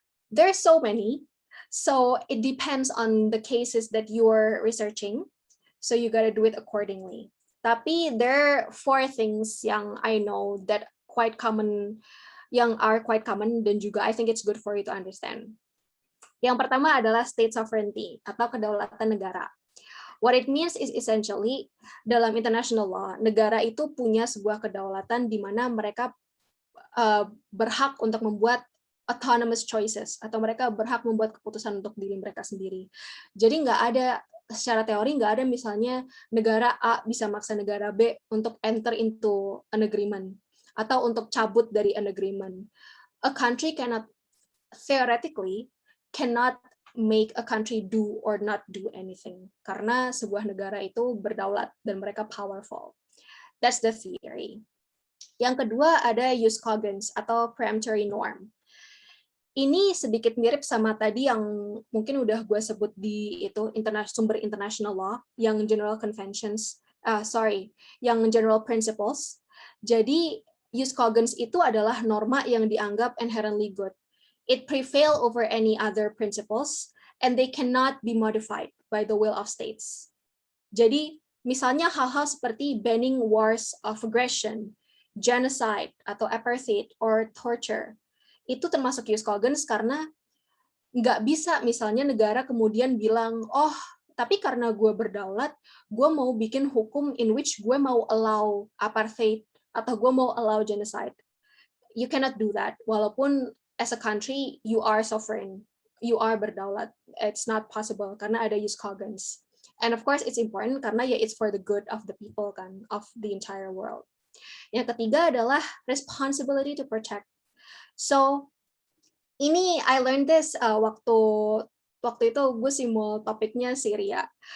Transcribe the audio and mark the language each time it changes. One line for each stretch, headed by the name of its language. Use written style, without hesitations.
English: There's so many, so it depends on the cases that you're researching. So you gotta do it accordingly.
Indonesian: Tapi
English: there are 4 things
Indonesian: yang
English: I know that quite common, yang are quite common
Indonesian: dan juga
English: I think it's good for you to understand.
Indonesian: Yang pertama adalah state sovereignty atau kedaulatan negara.
English: What it means is essentially
Indonesian: dalam international law, negara itu punya sebuah kedaulatan di mana mereka berhak untuk membuat
English: autonomous choices
Indonesian: atau mereka berhak membuat keputusan untuk diri mereka sendiri. Jadi nggak ada secara teori nggak ada misalnya negara A bisa maksa negara B untuk
English: enter into an agreement
Indonesian: atau untuk cabut dari
English: an agreement. A country cannot theoretically cannot make a country do or not do anything
Indonesian: karena sebuah negara itu berdaulat dan mereka
English: powerful. That's the theory.
Indonesian: Yang kedua ada jus cogens atau peremptory norm. Ini sedikit mirip sama tadi yang mungkin udah gue sebut di itu sumber international law, yang general conventions, yang general principles. Jadi jus cogens itu adalah norma yang dianggap
English: inherently good. It prevail over any other principles, and they cannot be modified by the will of states.
Indonesian: Jadi misalnya hal-hal seperti
English: banning wars of aggression, genocide
Indonesian: atau apartheid
English: or torture.
Indonesian: Itu termasuk jus cogens karena nggak bisa misalnya negara kemudian bilang, oh tapi karena gue berdaulat, gue mau bikin hukum
English: in which
Indonesian: gue mau
English: allow apartheid
Indonesian: atau gue mau
English: allow genocide. You cannot do that.
Indonesian: Walaupun
English: as a country you are sovereign, you are
Indonesian: berdaulat.
English: It's not possible
Indonesian: karena ada
English: jus cogens. And of course it's important
Indonesian: karena ya
English: it's for the good of the people
Indonesian: kan,
English: of the entire world.
Indonesian: Yang ketiga adalah responsibility to protect. So ini
English: I learned this
Indonesian: waktu itu gue simul topiknya Syria.